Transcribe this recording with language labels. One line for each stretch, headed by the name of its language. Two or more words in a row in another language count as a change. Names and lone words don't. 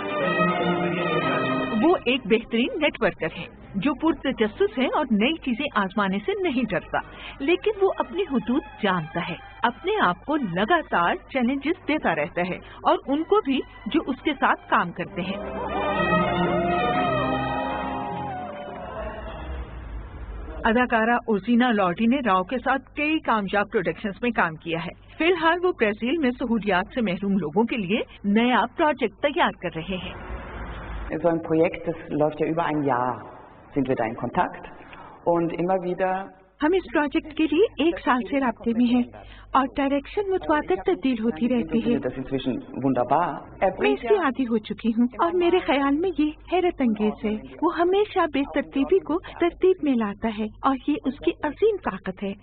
Urdu: وہ ایک بہترین نیٹ ورکر ہے جو پرتجسس ہے اور نئی چیزیں آزمانے سے نہیں ڈرتا، لیکن وہ اپنی حدود جانتا ہے، اپنے آپ کو لگاتار چیلنجز دیتا رہتا ہے اور ان کو بھی جو اس کے ساتھ کام کرتے ہیں. اداکارہ ارجینا لورڈی نے راؤ کے ساتھ کئی کامیاب پروڈکشنز میں کام کیا ہے. فی الحال وہ برازیل میں سہولیات سے محروم لوگوں کے لیے نیا پروجیکٹ تیار کر رہے ہیں.
German: So ein Projekt, das läuft ja über ein Jahr, sind wir da in Kontakt und immer wieder
Urdu: ہم اس پروجیکٹ کے لیے 1 سال سے رابطے میں ہیں اور ڈائریکشن متواتر تبدیل ہوتی رہتی ہے. میں اس کی عادی ہو چکی ہوں اور میرے خیال میں یہ حیرت انگیز ہے. وہ ہمیشہ بے ترتیبی کو ترتیب میں لاتا ہے اور یہ اس کی عظیم طاقت ہے.